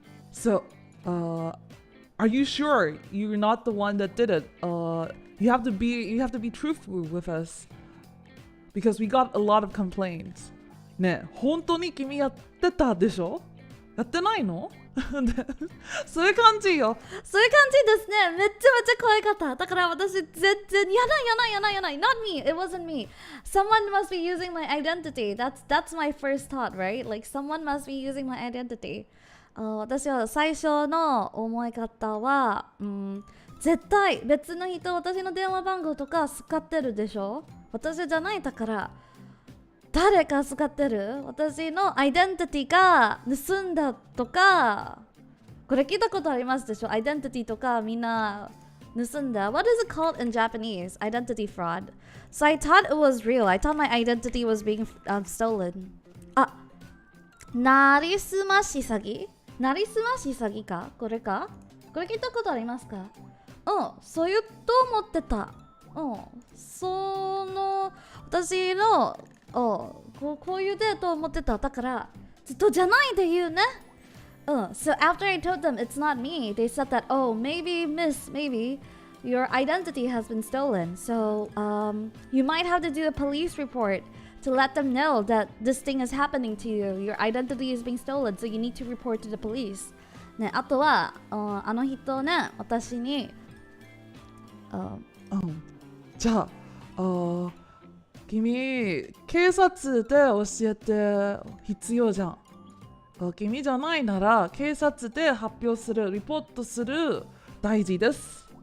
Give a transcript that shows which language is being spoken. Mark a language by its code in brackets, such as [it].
[en] So, are you sure you're not the one that did it? You have to be truthful with us because we got a lot of complaints. [ja] ね、本当に君やってたでしょ？やってないのそういう感じよ。そういう感じですね。めっちゃめちゃ怖かった。だから私全然やない。 [en] Not me. It wasn't me. Someone must be using my identity. That's my first thought, right? Like someone must be using my identity. [ja] 私は最初の思い方は、絶対別の人、私の電話番号とか使ってるでしょ。私じゃないだから。誰か使ってる？私のアイデンティティが盗んだとか、これ聞いたことありますでしょ？アイデンティティとかみんな盗んだ。 [en] What is it called in Japanese? Identity fraud. So I thought it was real. I thought my identity was being stolen. [ja] あ、なりすまし詐欺？なりすまし詐欺か？これか？これ聞いたことありますか？そういうと思ってた。その私のこういうデートを持ってた。だからずっとじゃないで言うね。 [en] So after I told them it's not me, they said that, oh, maybe your identity has been stolen. So you might have to do a police report to let them know that this thing is happening to you. Your identity is being stolen, so you need to report to the police. [ja] ね、あとはあの人ね、私にじゃあ、君、警察で教えて必要じゃん。君じゃないなら、警察で発表する、リポートする、大事です。